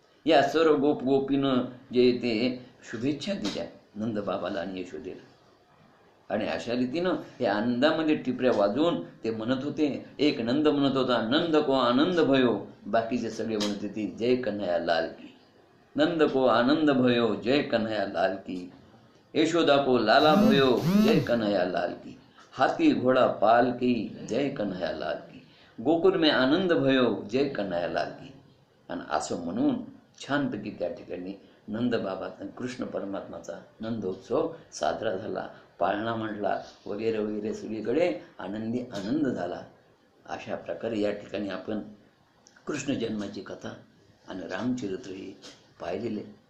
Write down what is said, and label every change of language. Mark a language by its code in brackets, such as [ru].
[mr] या सर्व गोप गोपीनं जे ते शुभेच्छा दिल्या नंदबाबाला आणि यशोदेला. आणि अशा रीतीनं या आनंदामध्ये टिपऱ्या वाजवून ते म्हणत होते. एक नंद म्हणत होता, [hi] नंद को आनंद भयो. [mr] बाकीचे सगळे म्हणत होते, [hi] जय कन्हैया लाल की. नंद को आनंद भयो, जय कन्हैया लाल की. यशोदा को लाला भयो, जय कन्हैया लाल की. हाथी घोड़ा पाल की, जय कन्हैया लाल की. गोकुळ में आनंद भयो, जय कन्हैया लाल की. [mr] आणि असं म्हणून छानपैकी त्या ठिकाणी नंदबाबाचा कृष्ण परमात्माचा नंदोत्सव साजरा झाला. पाळणा म्हटला वगैरे वगैरे सगळीकडे आनंदी आनंद झाला. अशा प्रकारे या ठिकाणी आपण कृष्ण जन्माची कथा आणि रामचरित्र ही पाहिलेले.